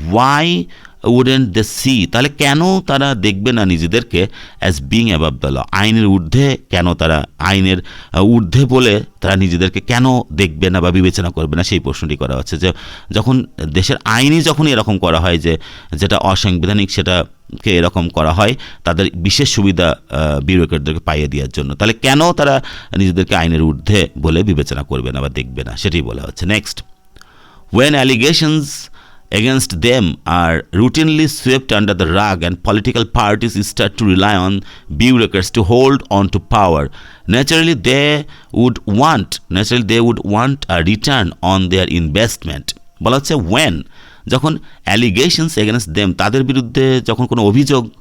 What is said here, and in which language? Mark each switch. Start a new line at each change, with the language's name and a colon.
English: why wouldn't they see,
Bangla: তাহলে কেন তারা দেখবে না নিজেদেরকে
English: as being above the law,
Bangla: আইনের ঊর্ধ্বে কেন তারা, আইনের ঊর্ধ্বে বলে তারা নিজেদেরকে কেন দেখবে না বা বিবেচনা করবে না, সেই প্রশ্নটি করা হচ্ছে যে যখন দেশের আইনই যখন এরকম করা হয় যে যেটা অসাংবিধানিক সেটাকে এরকম করা হয় তাদের বিশেষ সুবিধা বিউরোক্রেটদেরকে পাইয়ে দেওয়ার জন্য, তাহলে কেন তারা নিজেদেরকে আইনের ঊর্ধ্বে বলে বিবেচনা করবে না বা দেখবে না, সেটাই বলা হচ্ছে।
English: Next, when allegations against them are routinely swept under the rug and political parties start to rely on bureaucrats to hold on to power, naturally they would want a return on their investment.
Bangla: বলা হচ্ছে when, যখন
English: allegations against them
Bangla: তাদের বিরুদ্ধে যখন কোনো অভিযোগ